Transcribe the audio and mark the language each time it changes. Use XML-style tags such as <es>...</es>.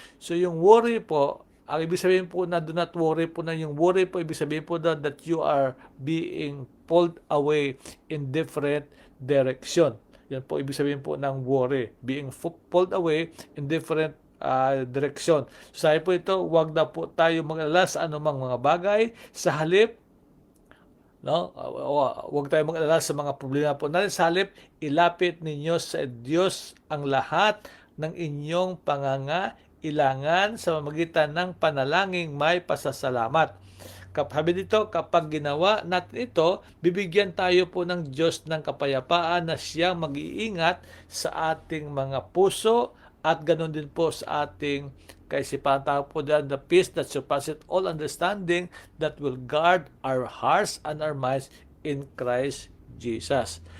<tl>So yung worry po, ang ibig sabihin po na</tl> <en>do not worry</en> <tl>po na yung worry po, ibig sabihin po na</tl> <en>that you are being pulled away in different direction.</en> <tl>Yan po ibig sabihin po ng worry,</tl> <en>being pulled away in different direction.</en> <tl>So sabi po ito, huwag na po tayo mag-alala sa anumang mga bagay. Sa halip, no, huwag tayo mag-alala sa mga problema po natin. Sa halip, ilapit ninyo sa Diyos ang lahat ng inyong pangangailangan sa pamamagitan ng panalangin may pasasalamat. Sabi dito, kapag ginawa natin ito, bibigyan tayo po ng Diyos ng kapayapaan na siyang mag-iingat sa ating mga puso at ganoon din po sa ating kaisipan. Tawag po dyan,</tl> <en>the peace that surpasses all understanding that will guard our hearts and our minds in Christ Jesus.</en>